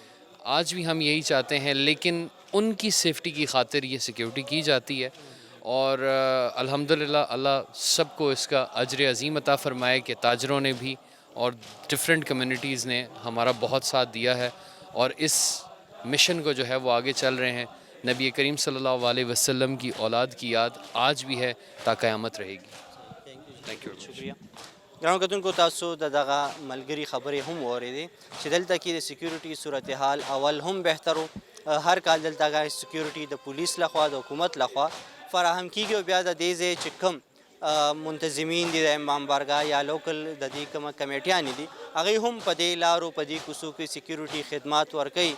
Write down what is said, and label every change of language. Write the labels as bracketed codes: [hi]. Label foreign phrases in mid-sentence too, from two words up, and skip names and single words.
[ur] آج بھی ہم یہی چاہتے ہیں، لیکن ان کی سیفٹی کی خاطر یہ سیکیورٹی کی جاتی ہے، اور الحمدللہ اللہ سب کو اس کا اجر عظیم عطا فرمائے کہ تاجروں نے بھی اور [en] different communities [ur] نے ہمارا بہت ساتھ دیا ہے، اور اس مشن کو جو ہے وہ آگے چل رہے ہیں. نبی کریم صلی اللہ علیہ وسلم کی اولاد کی یاد آج بھی ہے تا قیامت رہے گی. [en] Thank you. [ur] شکریہ. [ps] ګرانو کتونکو، تاسو د دغه ملګري خبرې هم واورېدې چې دلته کې د سیکیورټي صورتحال اول هم بهتر و. هر کال دلته هغه سیکیورټي د پولیس لخوا د حکومت لخوا فراهم کیږي، او بیا د دې ځای چې کوم منتظمین دي د امام بارګاه یا لوکل د دې کومه کمیټیانې دي هغوی هم په دې لارو په دې کوڅو کې سیکیورټي خدمات ورکوي.